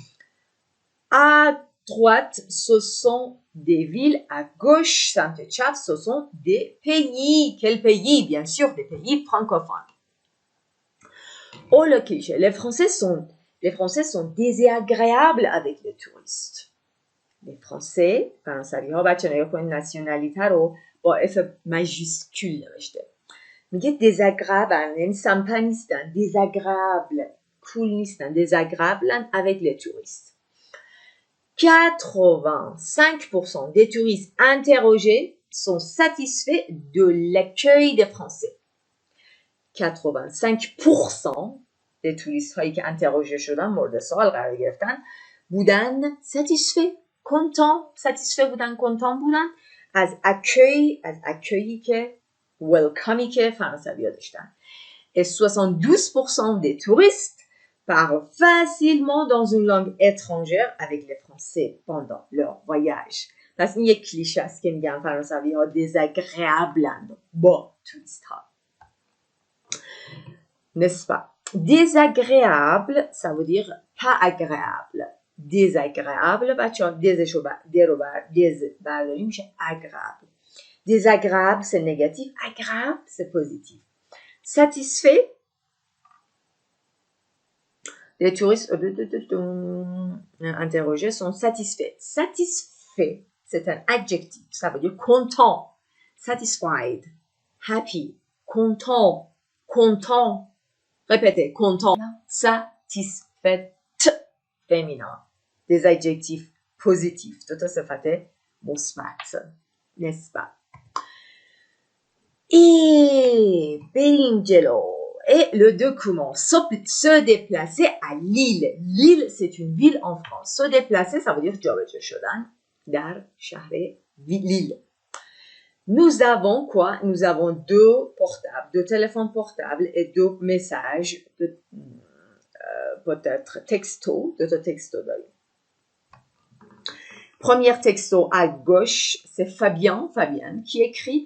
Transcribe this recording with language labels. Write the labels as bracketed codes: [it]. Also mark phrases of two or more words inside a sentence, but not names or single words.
[fr] À droite, ce sont des villes. À gauche, Saint-Étienne, ce sont des pays. Quels pays? Bien sûr, des pays francophones. Oh, le cliché. Les Français sont désagréables avec les touristes. Les Français, [fa] فرانسوی‌ها بچه نگاه کنید ناسیونالیته رو با F ماژیسکول نوشته. میگه désagréable یعنی سمپا نیستن désagréable cool نیستن [fr] désagréable avec les touristes. 85% des touristes interrogés sont satisfaits de l'accueil des Français. [fa] 85% [fr] des touristes [fa] هایی که interrogés شدن مورد سوال قرار گرفتن بودن [fr] satisfaits satisfaits [fa] بودن content بودن از accueilli که welcomey که فرانسوی ها داشتن. [fr] Et 72% des touristes parlent facilement dans une langue étrangère avec les Français pendant leur voyage. [fa] پس این یک کلیشه است که میگن فرانسوی ها désagréables با توریست ها. [fr] N'est-ce pas? Désagréable, ça veut dire pas agréable. Désagréable, [fa] بچه ها دیزشو برداریم میشه agréable. [fr] Désagréable, c'est négatif. Agréable, c'est positif. Satisfait. Les touristes interrogés sont satisfaits. Satisfait, c'est un adjectif. Ça veut dire content. [en] Satisfied. Happy. [fr] Content. Répétez. Content. Satisfait. Féminin. Des adjectifs positifs. Tout ça fait مثبت. N'est-ce pas? Et Belingelo. Et le document se déplacer à Lille. Lille, c'est une ville en France. Se déplacer, ça veut dire [fa] جابجا شدن در شهر [fr] Lille. Nous avons quoi? Nous avons deux téléphones portables et deux messages, peut-être deux textos d'ailleurs. Premier texto à gauche, c'est Fabienne qui écrit.